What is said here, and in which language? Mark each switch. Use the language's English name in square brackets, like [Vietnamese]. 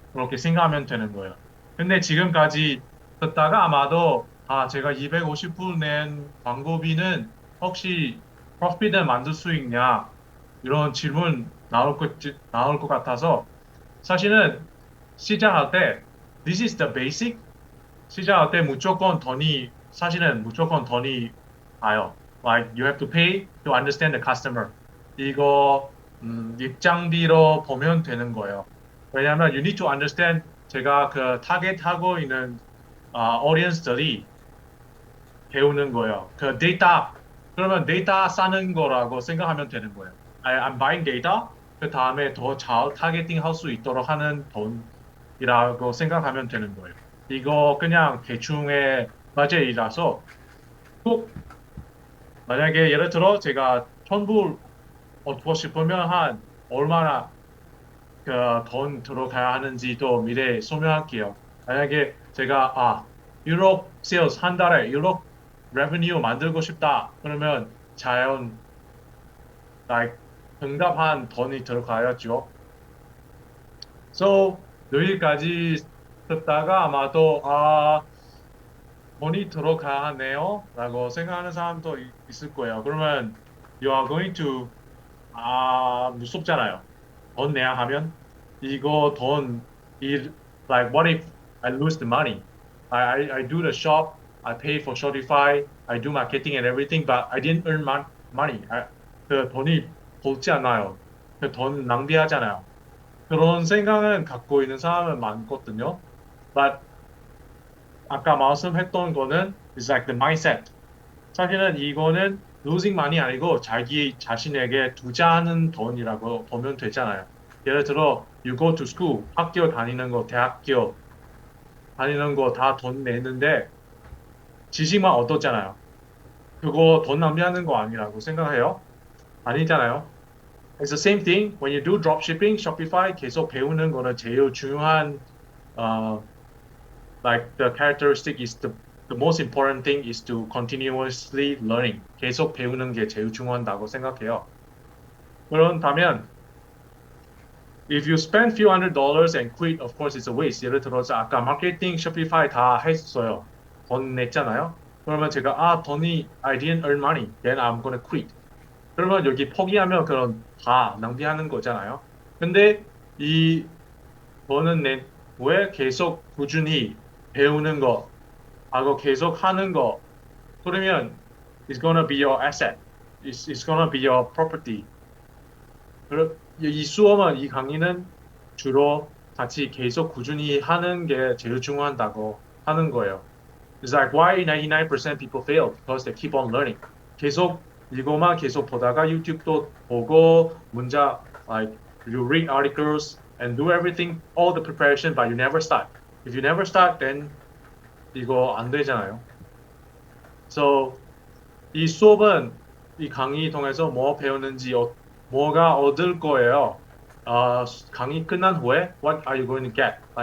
[Korean] 그렇게 생각하면 되는 거예요. 근데 지금까지 듣다가 아마도 제가 250불 낸 광고비는 혹시 프로핏을 만들 수 있냐 이런 질문 나올 것 같아서 사실은 시작할 때 [English] this is the basic [Korean] 시작할 때 사실은 무조건 돈이 와요. [English] Like you have to pay to understand the customer. [Korean] 이거 입장비로 보면 되는 거예요. 왜냐하면 [English] you need to understand [Korean] 제가 그 타겟하고 있는 audience들이 배우는 거예요. 그 데이터 그러면 데이터 싸는 거라고 생각하면 되는 거예요. [English] I'm buying data. [Korean] 그 다음에 더 잘 타겟팅 할 수 있도록 하는 돈이라고 생각하면 되는 거예요. 이거 그냥 대충의 과제이라서 꼭 만약에 예를 들어 제가 1,000불 얻고 싶으면 한 얼마나 그 돈 들어가야 하는지도 미래에 설명할게요. 만약에 제가 1억 세일즈 한 달에 1억 레베뉴 만들고 싶다. 그러면 자연 like 응답한 돈이 들어가야죠. So 여기까지 듣다가 아마도 돈이 들어가네요 라고 생각하는 사람도 있을 거예요. 그러면 [English] you are going to [Korean] 무섭잖아요. 돈 내야 하면 이거 [English] like what if I lose the money? I do the shop, I pay for Shopify, I do marketing and everything, but I didn't earn money. [Korean] 그 돈이 벌지 않아요. 그 돈 낭비하잖아요. 그런 생각은 갖고 있는 사람은 많거든요. [English] But [Korean] 아까 말씀했던 거는 [English] is like the mindset. [Korean] 사실은 이거는 [English] losing money [Korean] 아니고 자기 자신에게 투자하는 돈이라고 보면 되잖아요. 예를 들어 [English] you go to school, [Korean] 학교 다니는 거, 대학교 다니는 거 다 돈 내는데 지식만 얻었잖아요. 그거 돈 낭비하는 거 아니라고 생각해요? 아니잖아요. [English] It's the same thing when you do dropshipping, Shopify [Korean] 계속 배우는 거는 제일 중요한 [English] like the characteristic is the most important thing is to continuously learning. [Korean] 계속 배우는 게 제일 중요하다고 생각해요. 그렇다면 [English] if you spend few $100s and quit, of course it's a waste. [Korean] 예를 들어서 아까 마케팅 Shopify 다 했어요. 돈 냈잖아요. 그러면 제가 돈이 [English] I didn't earn money, then I'm gonna quit. [Korean] 그러면 여기 포기하면 그런 다 낭비하는 거잖아요. 근데 이 돈은 왜 계속 꾸준히 배우는 거, 하고 계속 하는 거, 그러면 [English] it's gonna be your asset. It's gonna be your property. [Korean] 이 수업은 이 강의는 주로 같이 계속 꾸준히 하는 게 제일 중요하다고 하는 거예요. [English] It's like why 99% people fail because they keep on learning. [Korean] 계속 이거만 계속 보다가 유튜브도 보고 like [English] you read articles and do everything, all the preparation, but you never start. If you never start, then [Korean] 이거 안 되잖아요. So 이 수업은 이 강의 통해서 뭐 배우는지 뭐가 얻을 거예요. 강의 끝난 후에 [English] what are you going to get?